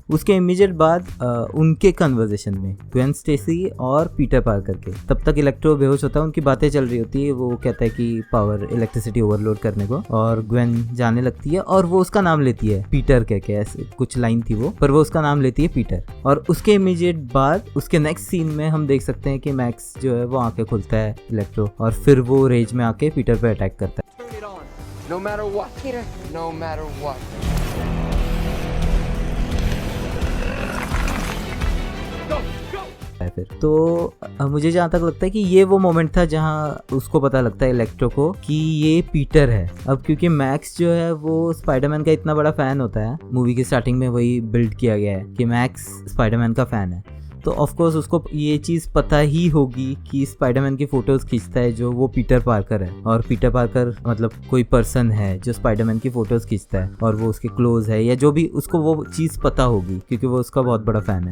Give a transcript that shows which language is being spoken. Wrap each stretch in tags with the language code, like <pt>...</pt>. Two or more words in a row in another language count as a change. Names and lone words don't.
<hi>उसके इमीडिएट बाद उनके कन्वर्सेशन में ग्वेन स्टेसी और पीटर पार्कर के, तब तक इलेक्ट्रो बेहोश होता है, उनकी बातें चल रही होती है, वो कहता है कि</hi> <en>power electricity overload</en> <hi>करने को, और ग्वेन जाने लगती है और वो उसका नाम लेती है पीटर कह के, ऐसे कुछ लाइन थी वो, पर वो उसका नाम लेती है पीटर। और उसके इमीडिएट बाद उसके</hi> <en>next scene</en> <hi>में हम देख सकते हैं कि मैक्स जो है वो आंखें खुलता है इलेक्ट्रो, और फिर वो रेज में आके पीटर पे अटैक करता है।</hi> <en>No matter what, Peter. No matter what.</en> <hi>फिर तो मुझे जहाँ तक लगता है कि ये वो मोमेंट था जहाँ उसको पता लगता है इलेक्ट्रो को कि ये पीटर है। अब क्योंकि मैक्स जो है वो स्पाइडरमैन का इतना बड़ा फैन होता है, मूवी की स्टार्टिंग में वही बिल्ड किया गया है कि मैक्स स्पाइडरमैन का फैन है, तो</hi> <en>of course</en> <hi>उसको ये चीज़ पता ही होगी कि स्पाइडरमैन की फ़ोटोज़ खींचता है जो वो पीटर पार्कर है, और पीटर पार्कर मतलब कोई पर्सन है जो स्पाइडरमैन की फ़ोटोज़ खींचता है और वो उसके क्लोज है, या जो भी, उसको वो चीज़ पता होगी क्योंकि वो उसका बहुत बड़ा फ़ैन है।</hi>